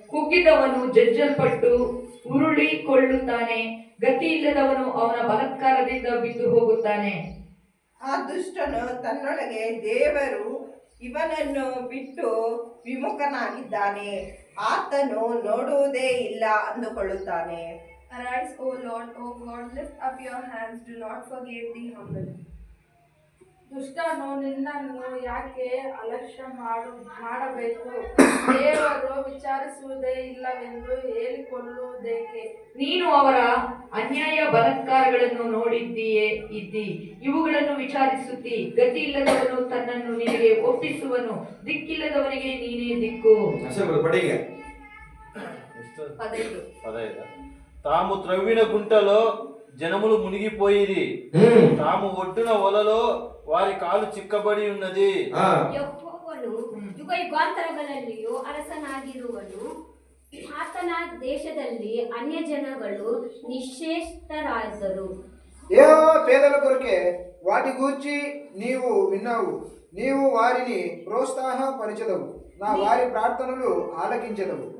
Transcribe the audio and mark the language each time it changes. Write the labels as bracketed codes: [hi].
[kn] ಕುಗ್ಗಿದವನು ಜಜ್ಜಲ್ಪಟ್ಟು ಉರುಳಿಕೊಳ್ಳುತ್ತಾನೆ. ಗತಿ ಇಲ್ಲದವನು ಅವನ ಬಲಾತ್ಕಾರದಿಂದ ಬಿದ್ದು ಹೋಗುತ್ತಾನೆ. ಆ ದುಷ್ಟನು ತನ್ನೊಳಗೆ ದೇವರು ಇವನನ್ನು ಬಿಟ್ಟು ವಿಮುಖನಾಗಿದ್ದಾನೆ, ಆತನು ನೋಡುವುದೇ ಇಲ್ಲ ಅಂದುಕೊಳ್ಳುತ್ತಾನೆ. [en] Arise, O Lord, O God, lift up your hands, do not forget the humble. [kn] ದುಷ್ಟನು ನಿನ್ನನ್ನು ಯಾಕೆ ಅಲಕ್ಷ್ಯ ಮಾಡಬೇಕು? ದೇವರು ವಿಚಾರಿಸುವುದೇ ಇಲ್ಲವೆಂದು ಹೇಳಿಕೊಳ್ಳುವುದೇಕೆ? ನೀನು ಅವರ ಅನ್ಯಾಯ ಬಲಾತ್ಕಾರಗಳನ್ನು ಇದ್ದಿ ಇವುಗಳನ್ನು ವಿಚಾರಿಸುತ್ತಿ. ಗತಿ ಇಲ್ಲದವನು ತನ್ನನ್ನು ನಿನಗೆ ಒಪ್ಪಿಸುವನು, ದಿಕ್ಕಿಲ್ಲದವನಿಗೆ ನೀನೇ ದಿಕ್ಕು. ಹೆಸರು ಪಡಿಗೆ. [te] పదైదు. తాము త్రవ్విన గుంటలో జనములు మునిగిపోయిరి, తాము ఒడ్డున వలలో వారి కాలు చిక్కబడి ఉన్నది. [kn] ಯೆಹೋವನು ಯುಗಾಂತರಗಳಲ್ಲಿಯೂ ಅರಸನಾಗಿರುವನು. ಆತನ ದೇಶದಲ್ಲಿ ಅನ್ಯ ಜನಗಳು ನಿಶ್ಚೇಷ್ಟರಾದರು. [te] యెహోవా పేదల కొరకే వాటి గూర్చి నీవు విన్నావు. నీవు వారిని ప్రోత్సాహపరచదవు, నా వారి ప్రార్థనలు ఆలకించదవు.